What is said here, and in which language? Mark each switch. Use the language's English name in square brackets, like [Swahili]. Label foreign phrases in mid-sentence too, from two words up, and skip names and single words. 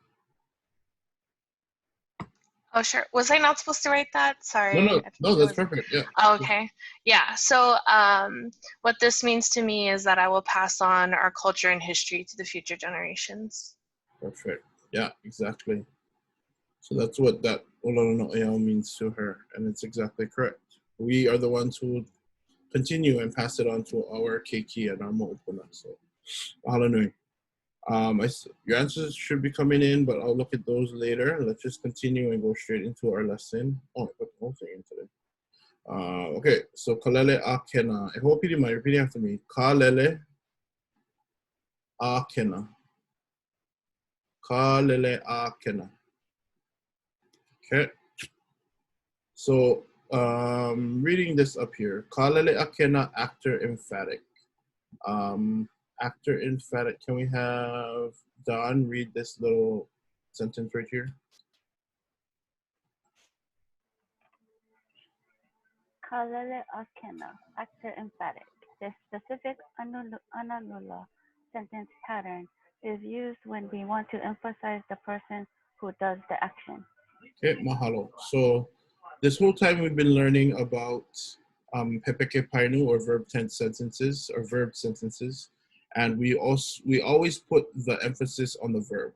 [English] Oh, sure. Was I not supposed to write that? Sorry. No, that's perfect. Yeah. Oh, okay. Yeah. So what this means to me is that I will pass on our culture and history to the future generations. Perfect. Yeah, exactly. So that's what that [Hawaiian] ʻŌLELO no ʻEAU [English] means to her, and it's exactly correct. we are the ones who continue and pass it on to our keiki and our mo'opuna. So, [Hawaiian] mahalo nui. [English] Your answers should be coming in, but I'll look at those later. Let's just continue and go straight into our lesson. Oh, I put the whole thing in today. Okay, so [Hawaiian] Kālele ʻākena. [English] I hope you mind repeating after me. [Hawaiian] Kālele ʻākena. Kālele ʻākena. [English] Okay. So reading this up here. [Hawaiian] Kālele ʻākena, [English] actor emphatic. Actor emphatic. Can we have Don read this little sentence right here? [Hawaiian] Kālele ʻākena, [English] actor emphatic. This specific analula sentence pattern is used when we want to emphasize the person who does the action. Okay, mahalo. So this whole time we've been learning about [Hawaiian] pepeke painu, [English] or verb tense sentences, or verb sentences, and we always put the emphasis on the verb.